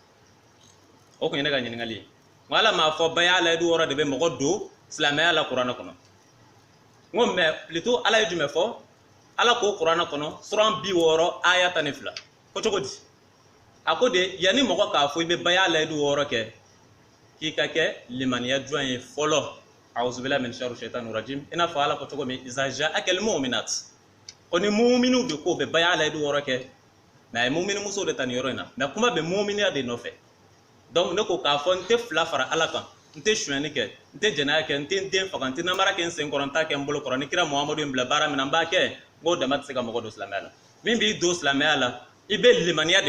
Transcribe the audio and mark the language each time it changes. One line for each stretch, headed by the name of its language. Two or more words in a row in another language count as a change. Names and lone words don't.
Bambara: o kun ye ne ka ɲininkali ye n ko ala m'a fɔ baya layidu 6 de bɛ mɔgɔ don silamɛya la kuranɛ kɔnɔ n ko
French: mais plutôt
Bambara: ala ye jumɛn fɔ ala ko kuranɛ kɔnɔ suran 60 aya 12 ko cogo di a ko de yanni mɔgɔ k'a fɔ i bɛ baya layidu 6 kɛ k'i ka kɛ limaniya jɔn ye fɔlɔ
Arabic: أعوذ بالله من شر الشيطان الرجيم
Bambara: i n'a fɔ ala ko cogo min
Arabic: إذا جاءك المؤمنات
Bambara: o ni mu'minu de ko bɛ baya layidu 6 kɛ mais a ye mu'mini muso de ta nin yɔrɔ in na mais kuma bɛ mu'miniya de nɔfɛ donc ne ko k'a fɔ n tɛ fila fara ala kan n tɛ suyɛnni kɛ n tɛ jɛnɛya kɛ n tɛ n den faga n tɛ namara kɛ n sen kɔrɔ n t'a kɛ n bolo kɔrɔ ni kira muhamadu ye n bila baara min na n b'a kɛ n k'o dama tɛ se ka mɔgɔ don silamɛya la min b'i don silamɛya la i bɛ limaniya